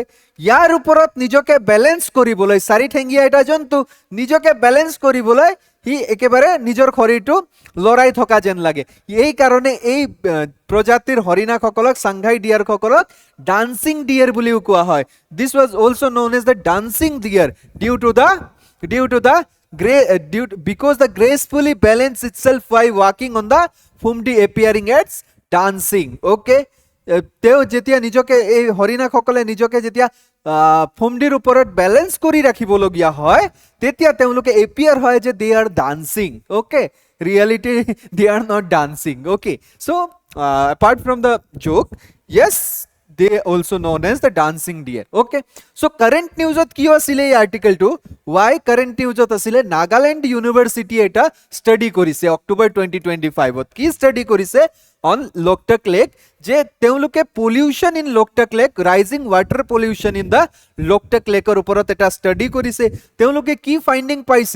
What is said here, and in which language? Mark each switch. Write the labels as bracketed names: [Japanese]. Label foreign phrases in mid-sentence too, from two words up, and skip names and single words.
[Assamese] ইয়াৰ ওপৰত নিজকে বেলেঞ্চ কৰিবলৈ, চাৰিঠেঙীয়া এটা জন্তু, নিজকে বেলেঞ্চ কৰিবলৈ সি একেবাৰে নিজৰ শৰীৰটো লৰাই থকা যেন লাগে। এই কাৰণে এই প্ৰজাতিৰ হৰিণাসকলক, সাংঘাই ডিয়াৰসকলক [English] dancing deer [Assamese] বুলিও কোৱা হয়। [English] this was also known as the dancing deer because the gracefully balance itself while walking on the fumdi appearing as dancing. [Assamese] Okay, তেওঁ যেতিয়া নিজকে, এই হৰিণাসকলে নিজকে যেতিয়া ফুমডিৰ ওপৰত বেলেঞ্চ কৰি ৰাখিবলগীয়া হয়, তেতিয়া তেওঁলোকে এপিয়াৰ হয় যে [English] they are dancing. okay, reality they are not dancing. ওকে, চ' apart from the joke, yes, they also known as the dancing deer. Okay, so current news [Assamese] ত কি আছিলে এই আৰ্টিকেলটো? [English] why current news [Assamese] ত আছিলে? নাগালেণ্ড ইউনিভাৰ্চিটি এটা ষ্টাডি কৰিছে অক্টোবৰ 2025ত। কি ষ্টাডি কৰিছে? অন লোকটাক লেক, যে তেওঁলোকে [English] pollution in [Assamese] লোকটাক লেক, [English] rising water pollution in the Loktak lake [Assamese] ওপৰত এটা ষ্টাডি কৰিছে। তেওঁলোকে কি ফাইণ্ডিং পাইছে?